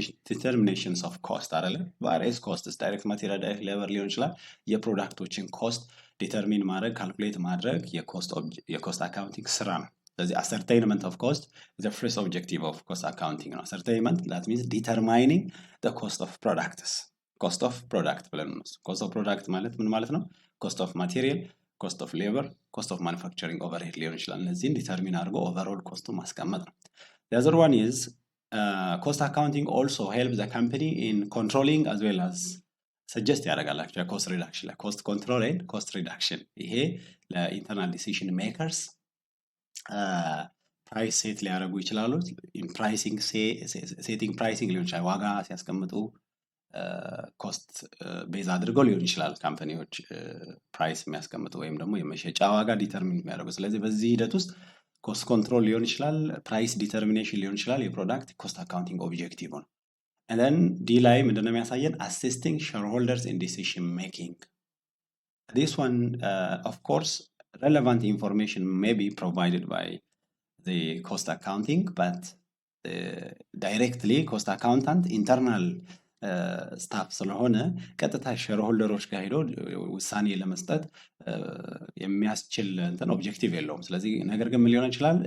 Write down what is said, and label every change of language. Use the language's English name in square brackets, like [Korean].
[Amharic] ዲተርሚኔሽንስ ኦፍ ኮስት አይደለ? ቫሪየስ ኮስትስ ዳይሬክት ማቴሪያል፣ ዳይሬክት ሌበር ሊሆን ይችላል። የፕሮዳክቶችን ኮስት ዲተርሚን ማድረግ ካልኩሌት ማድረግ የኮስት አካውንቲንግ ስራ ነው። ስለዚህ [English] ascertainment of cost is the first objective of cost accounting [Amharic] ነው። [English] ascertainment that means determining the cost of products. cost of product [Amharic] ብለን ነው። cost of product ማለት ምን ማለት ነው? [English] cost of material, cost of labor, cost of manufacturing overhead [Amharic] ሊሆን ይችላል። እነዚህን ዲተርሚን አድርጎ [English] overall [Amharic] ኮስቱ ማስቀመጥ ነው። [English] the other one is cost accounting also helps the company in controlling as well as suggest ያደርጋላችሁ cost reduction cost control and cost reduction። [Amharic] ይሄ ለኢንተርናል ዲሲዥን ሜከርስ ፕራይስ ሴት ሊያደርጉ ይችላሉ። ፕራይሲንግ ሴቲንግ ፕራይሲንግ ሊሆን ይችላል። ዋጋ ሲያስቀምጡ ኮስት ቤዝ አድርገው ሊሆን ይችላል ካምፓኒዎች ፕራይስ የሚያስቀምጡ ወይም ደግሞ የመሸጫ ዋጋ ዲተርሚን የሚያደርጉ። ስለዚህ በዚህ ሂደት ውስጥ ኮስት ኮንትሮል ሊሆን ይችላል፣ ፕራይስ ዲተርሚኔሽን ሊሆን ይችላል። የፕሮዳክት ኮስት አካውንቲንግ ኦብጀክቲቭ ነው። and ዲ ላይ ምንድነው የሚያሳየን? [English] assisting shareholders in decision making. This one of course relevant information may be provided by the cost accounting, but directly cost accountant internal [Amharic] ስታፍ ስለሆነ ቀጥታ ሼርሆልደሮች ጋር ሄዶ ውሳኔ ለመስጠት የሚያስችል እንትን ኦብጀክቲቭ የለውም። ስለዚህ ነገር ግን ምን ሊሆን ይችላል?